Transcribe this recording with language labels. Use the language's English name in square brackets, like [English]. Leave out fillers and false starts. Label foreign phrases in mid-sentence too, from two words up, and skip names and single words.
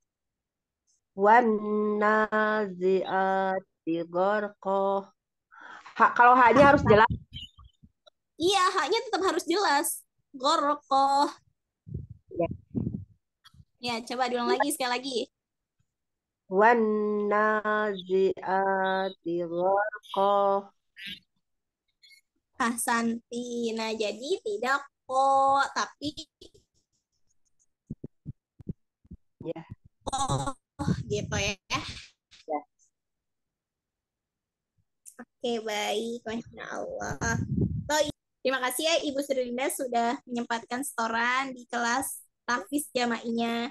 [Arabic] والنازعات غرقا. [Indonesian] Kalau haknya harus jelas. Iya, haknya tetap harus jelas. Gorokoh. Ya. Ya, coba diulang lagi sekali lagi. [Arabic] والنازعات غرقا. [Indonesian] Ahsanti. Nah, jadi tidak kok, tapi Ya. oh gitu ya. Ya. Oke, baik. [Arabic] ما شاء الله. [Indonesian] So, terima kasih ya Ibu Srilinda sudah menyempatkan setoran di kelas Tafis Jama'inya.